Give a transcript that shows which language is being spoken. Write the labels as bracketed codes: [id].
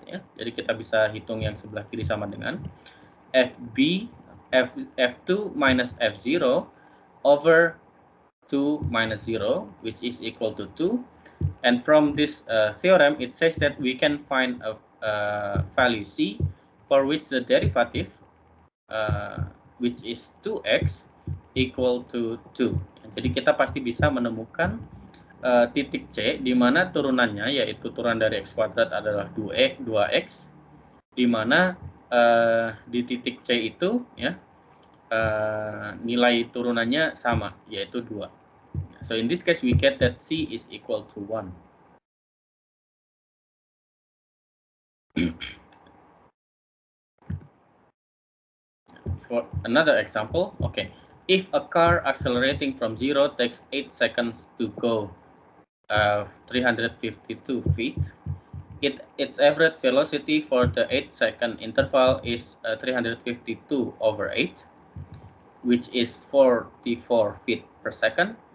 [id] Ya. Jadi kita bisa hitung yang sebelah kiri sama dengan f2 minus f0 over 2 minus 0, [en] which is equal to 2. And from this theorem, it says that we can find a value c for which the derivative, which is 2x, equal to 2. [id] Jadi kita pasti bisa menemukan titik C di mana turunannya yaitu turunan dari x kuadrat adalah 2x, di mana di titik C itu ya nilai turunannya sama yaitu 2. [en] So in this case we get that C is equal to 1. For another example, okay, if a car accelerating from 0 takes 8 seconds to go 352 feet, its average velocity for the 8-second interval is 352 over 8, which is 44 feet per second.